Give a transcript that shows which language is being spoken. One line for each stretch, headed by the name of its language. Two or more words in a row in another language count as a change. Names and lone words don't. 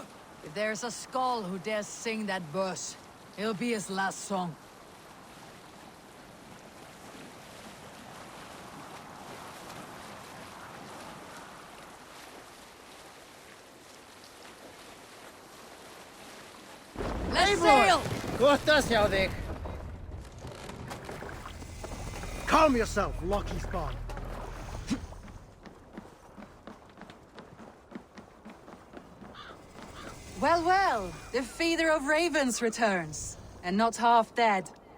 English: If there's a skull who dares sing that verse, it'll be his last song. Let's sail! Kohtas hjá þig. Calm yourself, Lucky Spawn. Well, well, the feeder of ravens returns, and not half dead.